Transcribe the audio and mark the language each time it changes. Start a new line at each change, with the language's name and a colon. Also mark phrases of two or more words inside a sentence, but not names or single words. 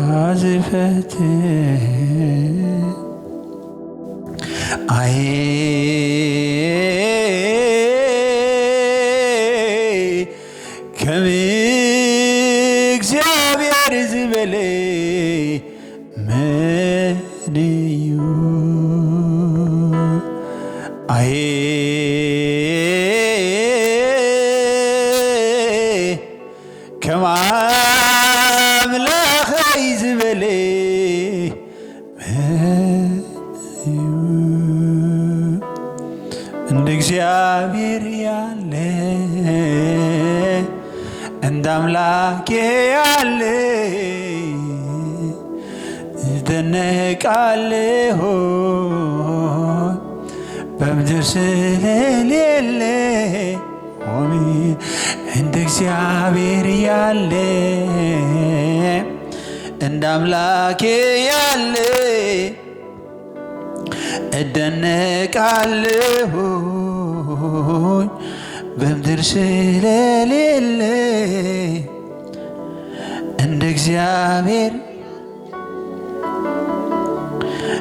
Tigrinya: ዝፈትህ አይ ከም እግዚአብሔር ዝበለ መንዩ አይ ከም አምላኸይ ዝበለ መንዩ
Amharic: እንደ እግዚአብሔር ያለ እንደ አምላኬ ያለ እደነቃለሁ በምድር ስለሌለ እንደ እግዚአብሔር ያለ እንደ አምላኬ ያለ እደነቃለሁ በምድር ስለሌለ እንደ እግዚአብሔር